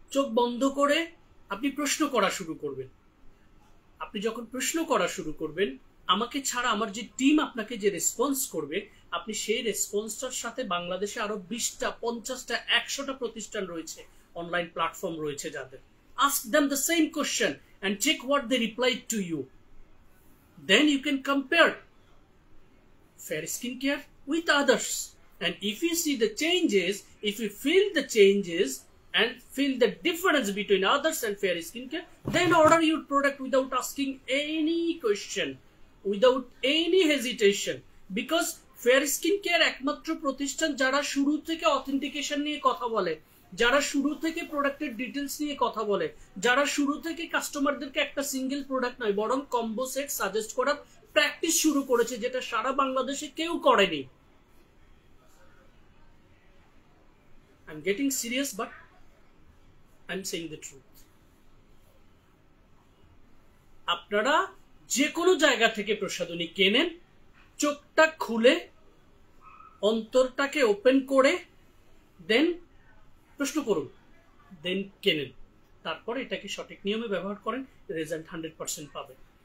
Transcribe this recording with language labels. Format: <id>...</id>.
<bn>চোখ বন্ধ করে আপনি প্রশ্ন করা শুরু করবেন। আপনি যখন প্রশ্ন করা শুরু করবেন, আমাকে ছাড়া আমার যে টিম আপনাকে যে রেসপন্স করবে, আপনি সেই রেসপন্সটার সাথে বাংলাদেশে আরো 20টা, 50টা, 100টা প্রতিষ্ঠান রয়েছে, অনলাইন প্ল্যাটফর্ম রয়েছে যাদের,</bn> <en>ask them the same question and check what they replied to you. Then you can compare fair skincare with others. And if you see the changes, if you feel the changes and feel the difference between others and fair skincare, then order your product without asking any question, without any hesitation.</en> <bn>Because fair skincare একমাত্র প্রতিষ্ঠান যারা শুরু থেকে authentication নিয়ে কথা বলে, যারা শুরু থেকে প্রোডাক্টের ডিটেলস নিয়ে কথা বলে, যারা শুরু থেকে কাস্টমারদেরকে একটা সিঙ্গেল প্রোডাক্ট নয় বরং কম্বো সেট সাজেস্ট করার প্র্যাকটিস শুরু করেছে, যেটা সারা বাংলাদেশে কেউ করেনি।</bn> <en>I'm getting serious, but I'm saying the truth.</en> <bn>আপনারা যে কোনো জায়গা থেকে প্রসাধনী কেনেন, চোখটা খুলে অন্তরটাকে ওপেন করে দেন প্রশ্ন করুন, দেন কেনেন, তারপর এটাকে সঠিক নিয়মে ব্যবহার করেন, রেজাল্ট 100% পাবেন।</bn>